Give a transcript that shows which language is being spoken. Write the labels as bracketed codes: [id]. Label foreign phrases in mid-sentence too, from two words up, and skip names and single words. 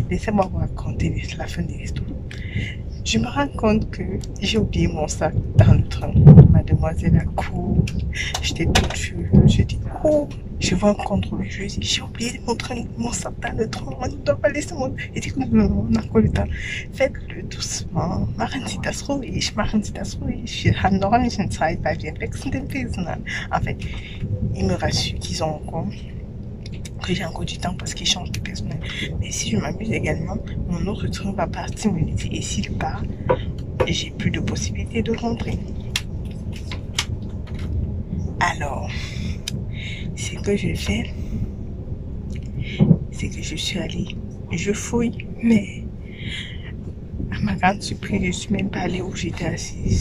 [fr] Laissez-moi vous raconter la fin de l'histoire. Je me rends compte que j'ai oublié mon sac dans le train. Mademoiselle a couru. J'étais toute furieuse. Je dis, oh, je vois un contrôle. Je dis, j'ai oublié mon sac dans le train. On ne doit pas laisser mon... Il dit, non, on a encore le temps. Faites-le doucement. [de] Machen Sie das ruhig. Wir haben noch ein bisschen Zeit, weil wir wechseln den Personal. [fr] En fait, ils me rassurent qu'ils ont encore... que j'ai encore du temps parce qu'il change de personnel. Mais si je m'amuse également, mon autre train va partir me laisser. Et s'il part, j'ai plus de possibilité de rentrer. Alors, ce que je fais, c'est que je suis allée, je fouille, mais à ma grande surprise, je suis même pas allée où j'étais assise.